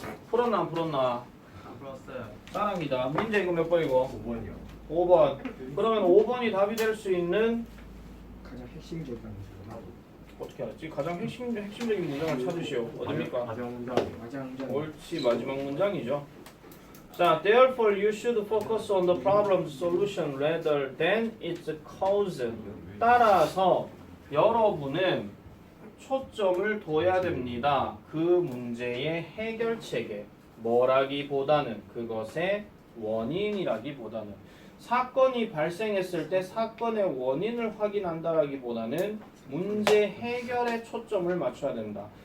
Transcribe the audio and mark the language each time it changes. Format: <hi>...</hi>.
<ko>풀었나 안 풀었나? 안 풀었어요. 사랑이다. 민재 이거 몇 번이고? 5번이요. 5번. 그러면 5번이 답이 될 수 있는 가장 핵심적인 어떻게 알았지? 가장 핵심적인 문장을 찾으시오. 어딥니까? 가정 문장. 가장 전 옳지, 마지막 문장이죠.</ko> <en>자, therefore you should focus on the problem solution rather than its cause.</en> <ko>따라서 여러분은 초점을 둬야 됩니다. 그 문제의 해결책에 뭐라기보다는 그것의 원인이라기보다는 사건이 발생했을 때 사건의 원인을 확인한다라기보다는 문제 해결에 초점을 맞춰야 된다.</ko>